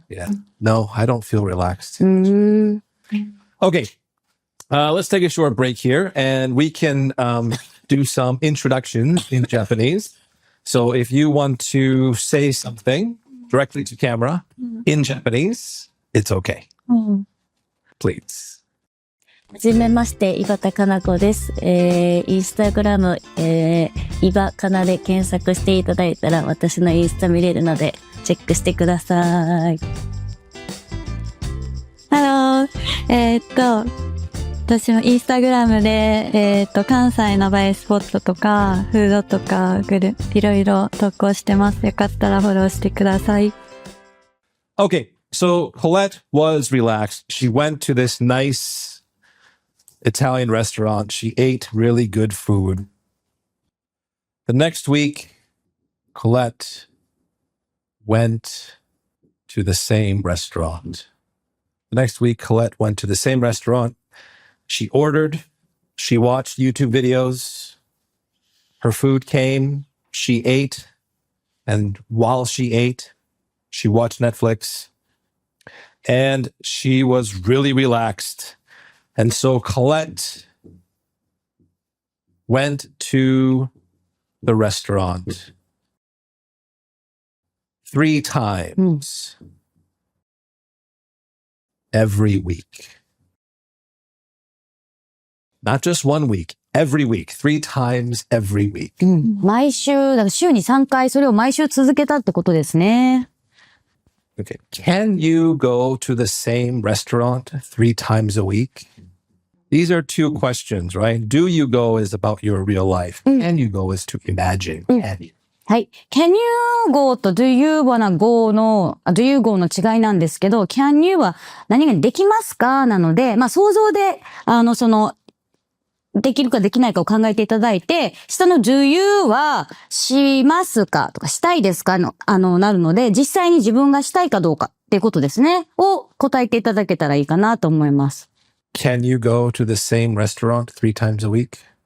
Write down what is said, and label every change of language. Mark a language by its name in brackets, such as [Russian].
[English] Yeah. No, I don't feel relaxed. Okay. Let's take a short break here and we can do some introductions in Japanese. So if you want to say something directly to camera in Japanese, it's okay. Please. [Japanese] はじめまして、井端かな子です。インスタグラム、いばかなで検索していただいたら私のインスタ見れるのでチェックしてください。ハロー。私もインスタグラムで、関西の映えスポットとか、フードとか、いろいろ投稿してます。よかったらフォローしてください。 [English] Okay. So Colette was relaxed. She went to this nice Italian restaurant. She ate really good food. The next week, Colette went to the same restaurant. The next week, Colette went to the same restaurant. She ordered. She watched YouTube videos. Her food came. She ate. And while she ate, she watched Netflix. And she was really relaxed. And so Colette went to the restaurant 3 times every week. Not just 1 week, every week, 3 times every week. [Japanese] 毎週、だから週に3回それを毎週続けたってことですね。 [English] Okay. Can you go to the same restaurant 3 times a week? These are 2 questions, right? Do you go is about your real life. Can you go is to imagine. Can you? [Japanese] はい。 [English] Can you go [Japanese] と [English] do you wanna go [Japanese] の、 [English] do you go [Japanese] の違いなんですけど、 [English] can you [Japanese] は何々できますかなので、想像で、できるかできないかを考えていただいて、下の [English] do you [Japanese] はしますかとかしたいですかの、なるので、実際に自分がしたいかどうかっていうことですね。を答えていただけたらいいかなと思います。 [English] Can you go to the same restaurant 3 times a week?